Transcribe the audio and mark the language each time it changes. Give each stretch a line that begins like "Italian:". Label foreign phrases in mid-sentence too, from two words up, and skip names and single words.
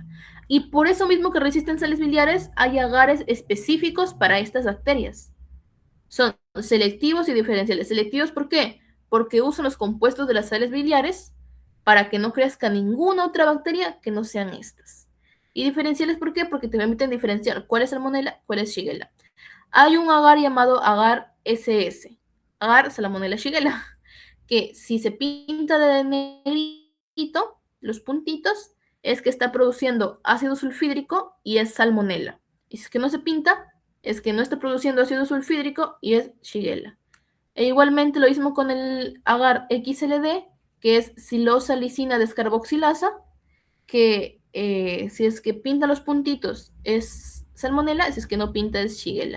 Spanish: Y por eso mismo que resisten sales biliares, hay agares específicos para estas bacterias. Son selectivos y diferenciales. Selectivos, ¿por qué? Porque usan los compuestos de las sales biliares para que no crezca ninguna otra bacteria que no sean estas. Y diferenciales, ¿por qué? Porque te permiten diferenciar cuál es Salmonella, cuál es Shigella. Hay un agar llamado agar SS, agar Salmonella Shigella, que si se pinta de negrito, los puntitos, es que está produciendo ácido sulfídrico y es Salmonella. Y si es que no se pinta, es que no está produciendo ácido sulfídrico y es Shigella. E igualmente lo mismo con el agar XLD, que es silosa lisina descarboxilasa, que si es que pinta los puntitos es Salmonella, si es que no pinta es Shigella.